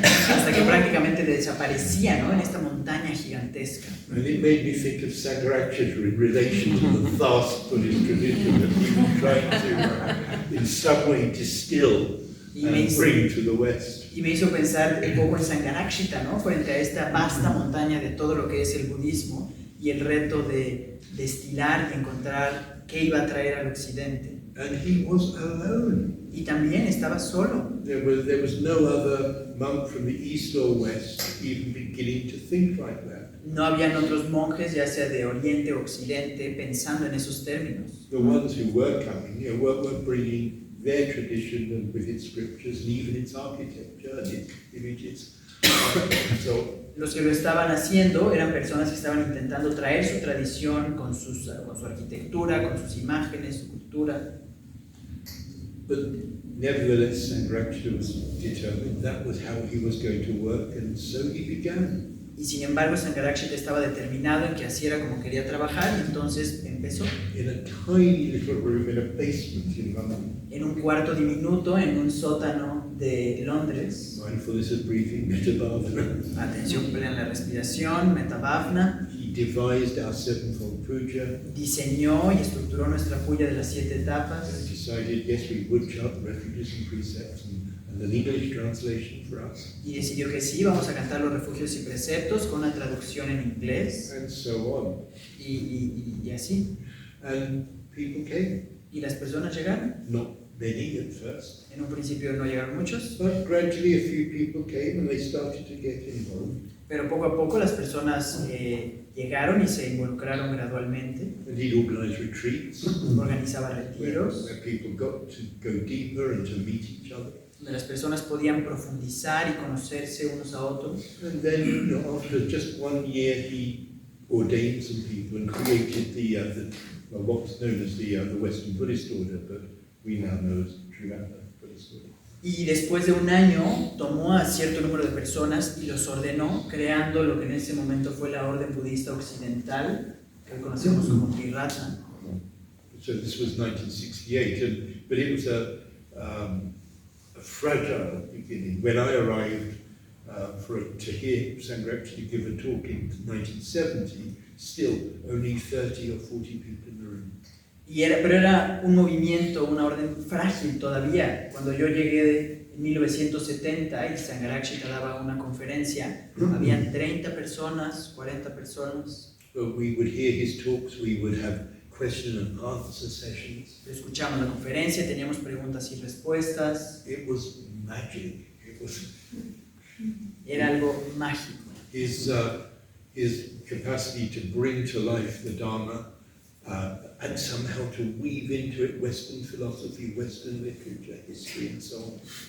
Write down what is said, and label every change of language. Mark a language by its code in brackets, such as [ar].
[es] Hasta que prácticamente desaparecía, ¿no? En esta montaña gigantesca. [en] And it made me think of Sangharakshita in relation to the vast Buddhist tradition that he was trying to, in some way, distill and bring to the West. [es] Y me hizo pensar un poco en Sangharakshita, ¿no? Frente a esta vasta montaña de todo lo que es el budismo y el reto de destilar y encontrar qué iba a traer al occidente. [en] And he was alone. [es] Y también estaba solo. [en] There was no other monk from the East or West even beginning to think like that. [es] No habían otros monjes, ya sea de Oriente o Occidente, pensando en esos términos. [en] The ones who were coming, were bringing their tradition and with its scriptures and even its architecture and its images. So, [es] los que lo estaban haciendo eran personas que estaban intentando traer su tradición con su arquitectura, con sus imágenes, su cultura. [en] But nevertheless, Sangharakshita was determined that was how he was going to work, and so he began. [es] Y sin embargo, Sangharakshita estaba determinado en que así era como quería trabajar, y entonces empezó. [en] In a tiny little room in a basement in London. [es] En un cuarto diminuto, en un sótano de Londres. [en] Mindfulness of breathing, Metabhavana. [es] Atención plena en la respiración, Metabhavana. [en] He devised our sevenfold puja. [es] Diseñó y estructuró nuestra puya de las 7 etapas. [en] And decided, yes, we would chant refuges and precepts and an English translation for us. [es] Y decidió que sí, vamos a cantar los refugios y preceptos con una traducción en inglés. [en] And so on. [es] Y así. [en] And people came. [es] Y las personas llegaron. [en] Not many at first. [es] En un principio no llegaron muchos. [en] But gradually a few people came and they started to get involved. [es] Pero poco a poco las personas llegaron y se involucraron gradualmente. [en] And he'd organise retreats [es] Organizaba retiros [en] where people got to go deeper and to meet each other. [es] donde las personas podían profundizar y conocerse unos a otros. [en] And then, after just 1 year, he ordained some people and created what's known as the Western Buddhist Order, but we now know as Triratna Buddhist Order. [es] Y después de un año tomó a cierto número de personas y los ordenó, creando lo que en ese momento fue la Orden Budista Occidental, que hoy conocemos como Triratna. [en] So this was 1968, but it was a fragile beginning. When I arrived to hear Sangharakshita give a talk in 1970, still only 30 or 40 people in the room. [es] Pero era un movimiento, una orden frágil todavía. Cuando yo llegué en 1970 y Sangharakshita daba una conferencia, habían 30 personas, 40 personas. [en] But we would hear his talks, we would have question and answer sessions. [es] Escuchamos la conferencia, teníamos preguntas y respuestas. [en] It was magic. [es] Era algo mágico. [en] His capacity to bring to life the Dharma and somehow to weave into it Western philosophy, Western literature, history, and so on.